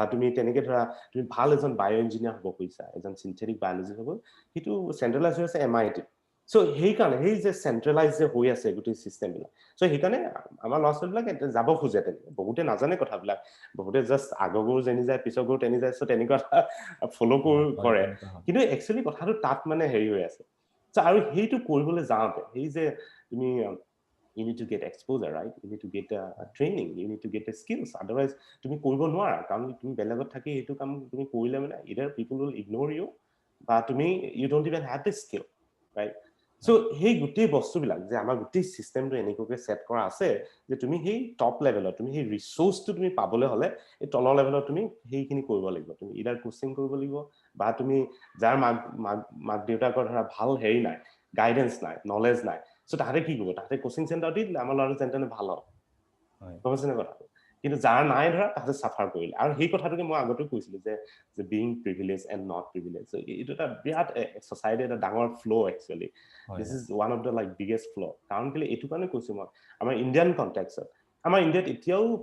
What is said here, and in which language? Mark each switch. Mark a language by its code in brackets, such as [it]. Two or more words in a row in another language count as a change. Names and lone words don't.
[as] তুমি তেনেকে ধৰা তুমি ভাল এজন বায়' ইঞ্জিনিয়াৰ হ'ব খুজিছা এজন চিন্থেটিক বায়'লজিষ্ট হ'ব সেইটো চেণ্ট্ৰেলাইজ হৈ আছে MIT সো সেইকাৰণে সেই যে চেণ্ট্ৰেলাইজ যে হৈ আছে গোটেই চিষ্টেমবিলাক সো সেইকাৰণে আমাৰ ল'ৰা ছোৱালীবিলাকে যাব খোজে তেনেকে বহুতে নাজানে কথাবিলাক বহুতে জাষ্ট আগৰ গৰু যেনি যায় পিছৰ গৰু তেনি যায় সো তেনেকুৱা ফ'ল' কৰে কিন্তু একচুৱেলি কথাটো তাত মানে হেৰি হৈ আছে আৰু সেইটো কৰিবলৈ যাওঁতে সেই যে তুমি [en] you need to get exposure right you need to get training you need to get the skills otherwise [as] তুমি কৰিব নোৱাৰা কাৰণ তুমি বেলেগত থাকি এইটো কাম তুমি কৰিলে মানে [en] either people will ignore you [as] বা তুমি [en] you don't even have the skill right so [as] সেই গোটেই বস্তুবিলাক যে আমাৰ গোটেই চিষ্টেমটো এনেকুৱাকৈ ছেট কৰা আছে যে তুমি সেই টপ লেভেলত তুমি সেই ৰিচোৰ্চটো তুমি পাবলৈ হ'লে এই তলৰ লেভেলত তুমি সেইখিনি কৰিব লাগিব তুমি ইদাৰ কোচিং কৰিব লাগিব বা তুমি যাৰ মাক দেউতাকৰ ধৰা ভাল হেৰি নাই গাইডেন্স নাই নলেজ নাই সো তাহাঁতে কি কৰিব তাহাঁতে কোচিং চেণ্টাৰ দি দিলে আমাৰ ল'ৰাটো যেনে ভাল হ'ব গম পাইছে নে কথাটো কিন্তু যাৰ নাই ধৰা তাহাঁতে চাফাৰ কৰিলে আৰু সেই কথাটোকে মই আগতেও কৈছিলো যে [en] being privilege and not privilege [as] এইটো এটা বিৰাট ছ'চাইটি এটা ডাঙৰ ফ্ল' একচুৱেলি [en] this is one of the like biggest flaw' [as] কাৰণ কেলে এইটো কাৰণে কৈছো মই আমাৰ ইণ্ডিয়ান কণ্টেক্সত আমাৰ ইণ্ডিয়াত এতিয়াও